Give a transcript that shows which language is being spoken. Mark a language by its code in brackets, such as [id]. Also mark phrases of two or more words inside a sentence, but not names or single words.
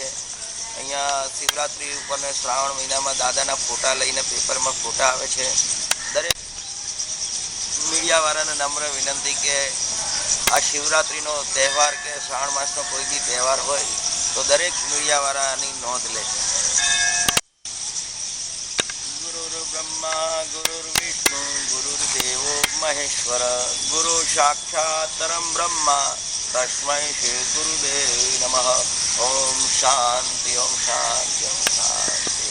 [gu] અહીંયા શિવરાત્રિ ઉપરને શ્રાવણ મહિનામાં દાદાના ફોટા લઈને પેપરમાં ફોટા આવે છે। દરેક મીડિયાવાળાને નમ્ર વિનંતી કે આ શિવરાત્રિનો તહેવાર કે શ્રાવણ માસનો કોઈ બી તહેવાર હોય તો દરેક મીડિયાવાળા આની નોંધ લે છે। [sa] गुरुर्ब्रह्मा गुरुर्विष्णु गुरुर्देवो महेश्वर गुरु साक्षात् परं ब्रह्म तस्मै श्री गुरुदेव नमः। ओम शांति ओम शांति ओम शांति।